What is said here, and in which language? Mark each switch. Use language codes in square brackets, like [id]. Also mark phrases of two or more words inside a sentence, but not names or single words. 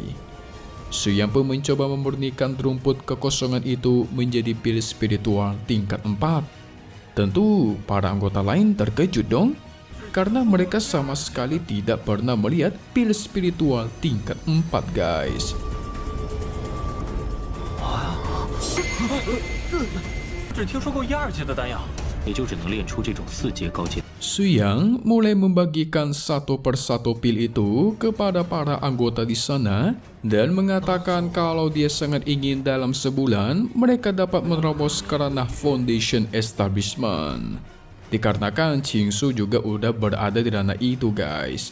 [id] Su Yang pun mencoba memurnikan rumput kekosongan itu menjadi pil spiritual tingkat 4. Tentu para anggota lain terkejut dong, karena mereka sama sekali tidak pernah melihat pil spiritual tingkat 4 guys. [zh] 只听说过1、2阶的丹药，也就只能练出这种4阶高阶。 [id] Su Yang mulai membagikan satu persatu pil itu kepada para anggota di sana dan mengatakan kalau dia sangat ingin dalam sebulan mereka dapat menerobos ke ranah [en] Foundation Establishment. [id] Dikarenakan Qing Shu juga udah berada di ranah itu guys.